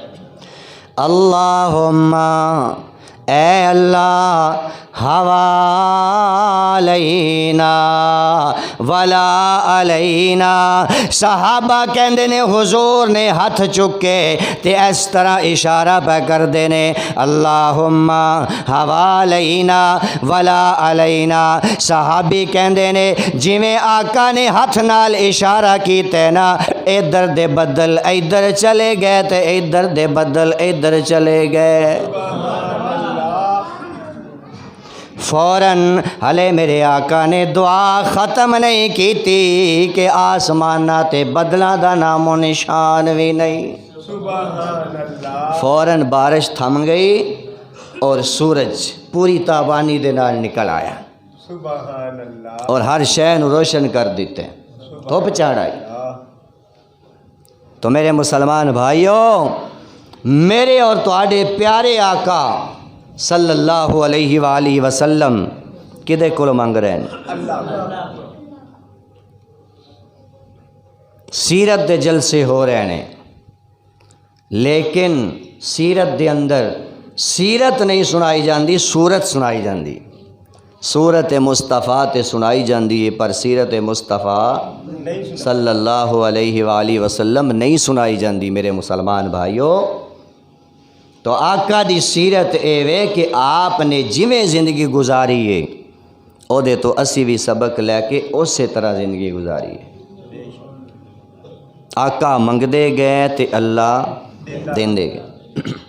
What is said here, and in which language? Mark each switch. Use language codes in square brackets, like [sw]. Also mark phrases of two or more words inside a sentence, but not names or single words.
[ar] اللہم اے اللہ حوالینا ولا علینا [pa] صحابہ کہندے نے حضور نے ہاتھ چکے تے اس طرح اشارہ پہ کر دینے [ar] اللہم حوالینا ولا علینا [pa] صحابی کہندے نے جویں آقا نے ہاتھ نال اشارہ کیتے نا ادھر دے بدل ادھر چلے گئے تے ادھر دے بدل ادھر چلے گئے فوراً ہلے میرے آقا نے دعا ختم نہیں کیتی کہ آسمانہ تے بدلاں دا نام و نشان بھی نہیں [ar] سبحان اللہ [pa] فوراً بارش تھم گئی اور سورج پوری تابانی دے نال نکل آیا [ar] سبحان اللہ [pa] اور ہر شے نو روشن کر دیتے دھوپ چڑھ آئی تو میرے مسلمان بھائیوں میرے اور تواڈے پیارے آقا [ar] صلی اللہ علیہ وآلہ وسلم [pa] کدے کولو منگ رہے ہیں اللہ سیرت دے جلسے ہو رہے ہیں لیکن سیرت دے اندر سیرت نہیں سنائی جاندی سورت سنائی جاندی سورت مصطفیٰ تے سنائی جاندی ہے پر سیرت مصطفیٰ نہیں [ar] صلی اللہ علیہ وآلہ وسلم [pa] نہیں سنائی جاندی میرے مسلمان بھائیوں تو آقا دی سیرت اے وے کہ آپ نے جویں زندگی گزاری ہے او دے تو اسی بھی سبق لے کے اسی طرح زندگی گزاری ہے آقا منگ دے گئے تے اللہ دین دے گئے